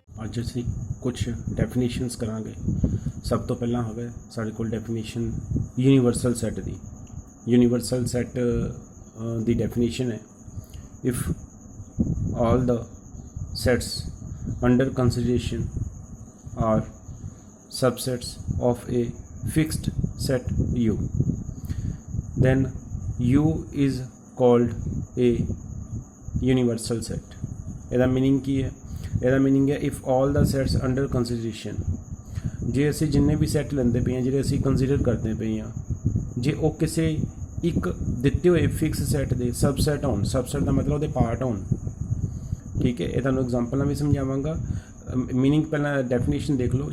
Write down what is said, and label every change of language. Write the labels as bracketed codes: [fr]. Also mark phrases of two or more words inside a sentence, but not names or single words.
[pa] ਅੱਜ ਅਸੀਂ ਕੁਛ ਡੈਫੀਨੇਸ਼ਨਸ ਕਰਾਂਗੇ। ਸਭ ਤੋਂ ਪਹਿਲਾਂ ਹੋਵੇ ਸਾਡੇ ਕੋਲ ਡੈਫੀਨੇਸ਼ਨ ਯੂਨੀਵਰਸਲ ਸੈੱਟ ਦੀ। ਯੂਨੀਵਰਸਲ ਸੈੱਟ ਦੀ ਡੈਫੀਨੇਸ਼ਨ ਹੈ ਇਫ [en] all the sets under consideration are subsets of a fixed set U, then U is called a universal set। [pa] ਇਹਦਾ ਮੀਨਿੰਗ ਕੀ ਹੈ? ਇਹਦਾ ਮੀਨਿੰਗ ਹੈ ਇਫ [en] all the sets under consideration, [pa] ਜੇ ਅਸੀਂ ਜਿੰਨੇ ਵੀ ਸੈੱਟ ਲੈਂਦੇ ਪਏ ਹਾਂ, ਜਿਹੜੇ ਅਸੀਂ ਕੰਸੀਡਰ ਕਰਦੇ ਪਏ ਹਾਂ, ਜੇ ਉਹ ਕਿਸੇ ਇੱਕ ਦਿੱਤੇ ਹੋਏ ਫਿਕਸ ਸੈੱਟ ਦੇ ਸਬਸੈਟ ਹੋਣ। ਸਬਸੈਟ ਦਾ ਮਤਲਬ ਉਹਦੇ ਪਾਰਟ ਹੋਣ। ਠੀਕ ਹੈ, ਇਹ ਤੁਹਾਨੂੰ ਐਗਜ਼ਾਮਪਲ ਨਾਲ ਵੀ ਸਮਝਾਵਾਂਗਾ। ਮੀਨਿੰਗ ਪਹਿਲਾਂ ਡੈਫੀਨੇਸ਼ਨ ਦੇਖ ਲਓ।